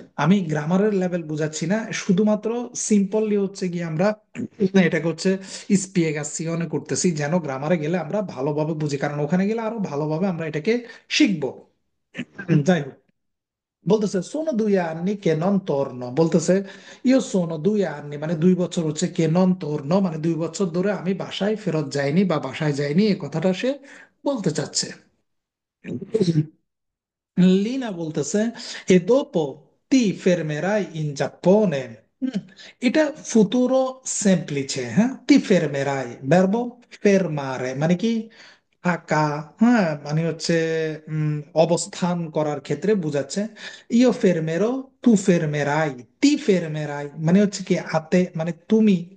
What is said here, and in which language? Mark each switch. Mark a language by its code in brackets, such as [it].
[bn] আমি গ্রামারের লেভেল বুঝাচ্ছি না, শুধুমাত্র সিম্পললি হচ্ছে কি আমরা এটাকে হচ্ছে স্পিয়েগাসিয়নে করতেছি, যেন গ্রামারে গেলে আমরা ভালোভাবে বুঝি, কারণ ওখানে গেলে আরো ভালোভাবে আমরা এটাকে শিখবো। যাই হোক, বলতেছে [it] সোনো 2 anni che non torno, [bn] বলতেছে [it] ইও সোনো 2 anni [bn] মানে 2 বছর হচ্ছে কে নন তোর্ন, মানে 2 বছর ধরে আমি বাসায় ফেরত যাইনি বা বাসায় যাইনি, এই কথাটা সে বলতে চাচ্ছে। [it] লিনা [bn] বলতেছে [it] এ dopo ti fermerai in Giappone, [bn] হুম, এটা ফুতুরো সেমপ্লিছে, হ্যাঁ, তি ফেরমেরাই, ভার্ব ফেরমারে মানে কি থাকা, হ্যাঁ, মানে হচ্ছে উম, অবস্থান করার ক্ষেত্রে বুঝাচ্ছে। [it] ইও ফেরমেরো, তু ফেরমেরাই, তি ফেরমেরাই [bn] মানে হচ্ছে কি আতে মানে তুমি।